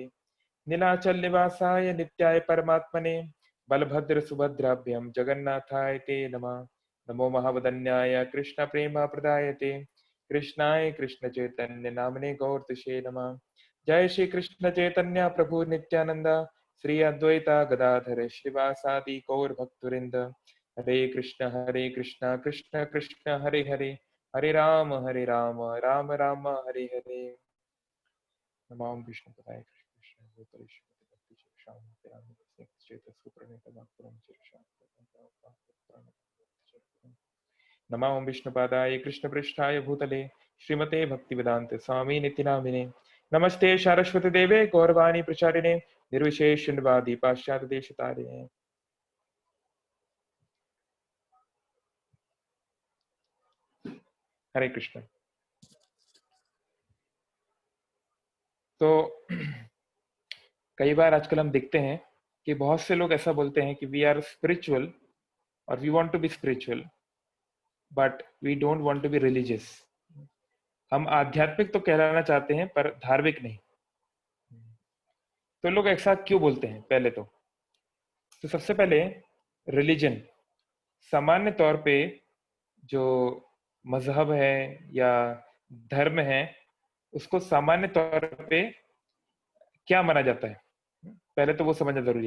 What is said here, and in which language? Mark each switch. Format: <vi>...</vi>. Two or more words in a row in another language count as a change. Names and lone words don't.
<sa>नीलाचल निवासाय नित्याय परमात्मने बलभद्र सुभद्राभ्यं जगन्नाथाय ते नमः। नमो महावदन्याय कृष्ण प्रेम प्रदायते कृष्णाय कृष्ण चैतन्य नामने गौरतुषे नमः। जय श्री कृष्ण चैतन्य प्रभु नित्यानंद श्री अद्वैता गदाधर श्रीवासादि गौर भक्तवृंद। हरे कृष्ण कृष्ण कृष्ण हरे हरे, हरे राम राम राम हरे हरे। नमो विष्णु पदाय कृष्ण कृष्ण भूतलेश्वर भक्ति शिक्षाम तेराम चेतस सुप्रणीतम पुरम शिक्षाम। नमो विष्णुपादाय कृष्ण पृष्ठाय भूतले श्रीमते भक्तिवेदांत स्वामी नित्य नामिने। नमस्ते सारस्वती देवे गौरवाणी प्रचारिणे निर्विशेष शून्यवादी पाश्चात्य देश तारिणे। हरे कृष्ण।</sa> <hi>तो कई बार आजकल हम देखते हैं कि बहुत से लोग ऐसा बोलते हैं कि</hi> <en>we are spiritual</en> <hi>और</hi> <en>we want to be spiritual but we don't want to be religious.</en> <hi>हम आध्यात्मिक तो कहलाना चाहते हैं पर धार्मिक नहीं। तो लोग ऐसा क्यों बोलते हैं? पहले तो सबसे पहले रिलीजन, सामान्य तौर पे जो मजहब है या धर्म है, उसको सामान्य तौर पे क्या माना जाता है, पहले तो वो समझना जरूरी है।</hi>